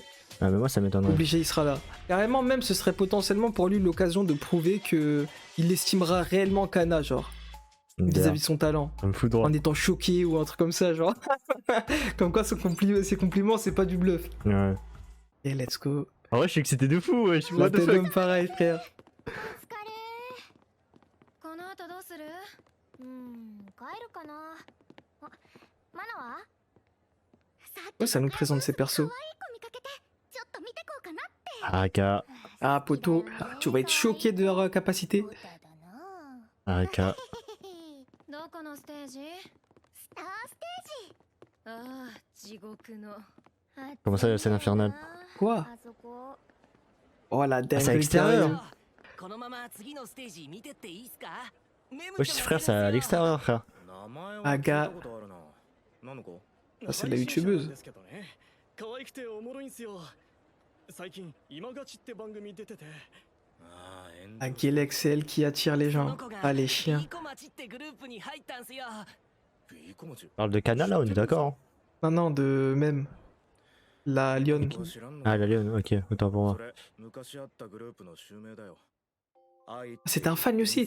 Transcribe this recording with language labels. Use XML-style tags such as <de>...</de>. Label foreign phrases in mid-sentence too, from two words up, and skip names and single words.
<fr>Ah mais moi ça m'étonnerait. Obligé, il sera là. Carrément même, ce serait potentiellement pour lui l'occasion de prouver que il estimera réellement Kana, genre, vis-à-vis de son talent. Ça me fout droit. En étant choqué ou un truc comme ça, genre. Comme quoi ses compliments, c'est pas du bluff. Ouais. Et</fr> <en>let's go.</en> <fr>En vrai je suis excité de fou, wesh. La</fr> <en>What the</en> <fr>tête</fr> <en>fuck.</en> <fr>d'homme pareil, frère.</fr> <ja>この後どうする？帰るかな。あ、マナは？</ja> <fr>Ouais, ça nous présente ses persos.</fr> <ja>可愛い子見かけて、ちょっと見てこうかなって。</ja> <fr>Ah gars. Ah, poto, tu vas être choqué de leur capacité. Ah gars.</fr> <ja>どこのステージ？スターステージ。ああ、地獄の。</ja> <fr>Comment ça, la scène infernale? Quoi?</fr> <ja>あそこ。</ja> <fr>Oh la c'est à dingue. l'extérieur.</fr> <ja>このまま次のステージ見てっていいっすか？</ja> <fr>Wesh frère, c'est à l'extérieur frère. Aga. Ah, c'est de la youtubeuse.</fr> <ja>可愛くておもろいんすよ。最近今勝ちって番組出てて。</ja> <fr>Ah, Galex, c'est elle qui attire les gens. Ah, les chiens. On parle de Kana là, on est d'accord hein? Non, de même. La lionne. Ah la lionne, ok, autant pour moi. Ah, c'était un fan lui aussi.</fr>